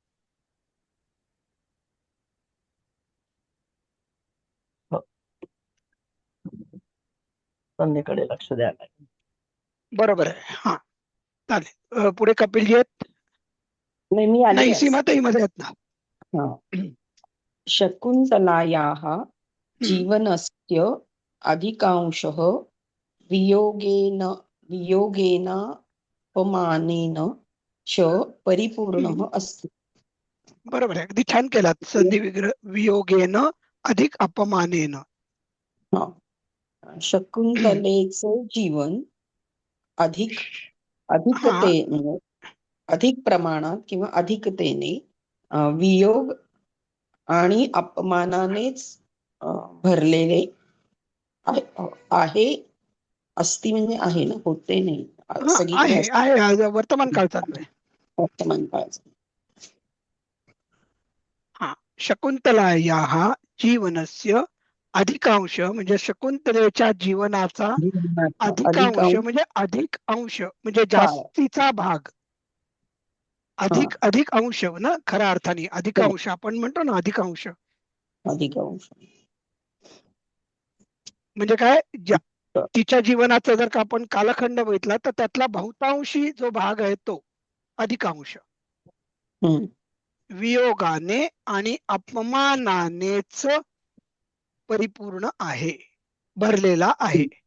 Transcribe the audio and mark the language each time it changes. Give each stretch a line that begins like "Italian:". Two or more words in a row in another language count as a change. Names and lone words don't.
Marathi: संधीकडे लक्ष द्यायला. बरोबर आहे. हा, चालेल. पुढे कपिलजी आहेत? नाही, मी आली नाही, आज. सीमाताई मध्ये आहेत ना. हा.
Sanskrit: शकुन्तलायाः जीवनस्य अधिकांशः वियोगेन वियोगेनापमानेन च परिपूर्णः अस्ति.
Marathi: बरोबर आहे, अगदी छान केलात. संधी विग्रह
Sanskrit: वियोगेन अधिक अपमानेन.
Marathi: हा. शकुंतलेचं जीवन अधिकतेने अधिक प्रमाणात किंवा अधिकतेने वियोग आणि अपमानानेच भरलेले आहे. अस्ति म्हणजे आहे ना, होते नाही. सगळीकडे आहे आहे वर्तमान काळ चालू आहे. वर्तमान काळाचं. हा,
Sanskrit: शकुंतलायाः जीवनस्य अधिकांश
Marathi: म्हणजे शकुंतलेच्या जीवनाचा अधिकांश म्हणजे अधिक अंश म्हणजे जास्तीचा भाग. अधिक अंश ना, खऱ्या अर्थाने अधिकांश आपण म्हणतो ना, अधिकांश अधिकांश म्हणजे काय, तिच्या जीवनाचा जर का आपण कालखंड बघितला तर त्यातला बहुतांशी जो भाग आहे तो अधिकांश वियोगाने आणि अपमानानेच परिपूर्ण आहे, भरलेला आहे.